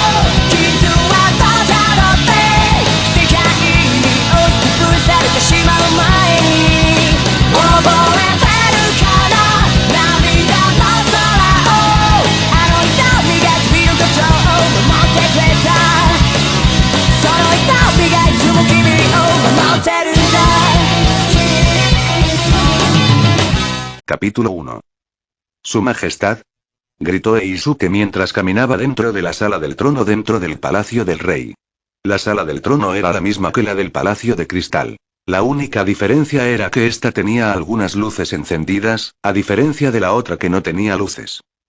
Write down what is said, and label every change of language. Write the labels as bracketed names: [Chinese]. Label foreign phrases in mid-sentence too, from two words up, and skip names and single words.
[Japanese] 傷はただろって世界に押しつぶされてしまう前に覚えてるかな、涙の空をあの痛みが君のことを守ってくれた。その痛みがいつも君を守ってるんだ。 [Spanish] Capítulo 1. Su Majestad, gritó Eisuke mientras caminaba dentro de la sala del trono dentro del palacio del rey. La sala del trono era la misma que la del palacio de cristal. La única diferencia era que esta tenía algunas luces encendidas, a diferencia de la otra que no tenía luces.